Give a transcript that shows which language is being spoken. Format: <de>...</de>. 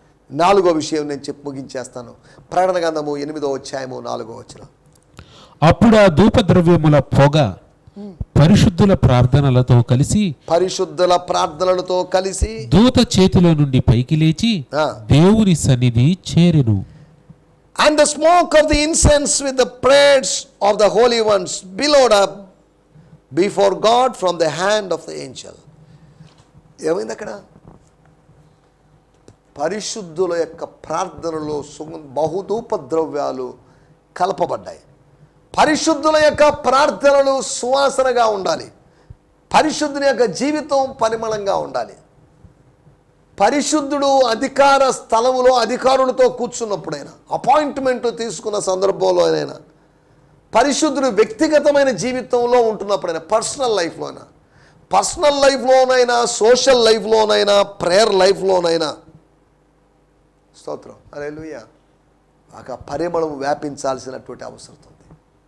<te>నాలుగో విషయం నేను చెప్పి ముగించేస్తాను. ప్రకటన గ్రంథము 8వ అధ్యాయము 4వ వచనం. అప్పుడు ఆ ధూపద్రవ్యముల పొగ పరిశుద్ధుల ప్రార్థనలతో కలిసి, పరిశుద్ధుల ప్రార్థనలతో కలిసి దూత చేతిలో నుండి పైకి లేచి దేవుని సన్నిధి చేరెను.</te> <en>And the smoke of the incense with the prayers of the holy ones billowed up before God from the hand of the angel.</en> <te>ఏమైంది అక్కడ? పరిశుద్ధుల యొక్క ప్రార్థనలో బహుధూప ద్రవ్యాలు కలపబడ్డాయి. పరిశుద్ధుల యొక్క ప్రార్థనలు సువాసనగా ఉండాలి. పరిశుద్ధుని యొక్క జీవితం పరిమళంగా ఉండాలి. పరిశుద్ధుడు అధికార స్థలములో అధికారులతో కూర్చున్నప్పుడైనా, అపాయింట్మెంట్ తీసుకున్న సందర్భంలోనైనా, పరిశుద్ధుడు వ్యక్తిగతమైన జీవితంలో ఉంటున్నప్పుడైనా, పర్సనల్ లైఫ్లోనైనా, సోషల్ లైఫ్లోనైనా, ప్రేయర్ లైఫ్లోనైనా, స్తోత్రం, హల్లెలూయా, ఆ పరిమళం వ్యాపించాల్సినటువంటి అవసరం ఉంది.</te>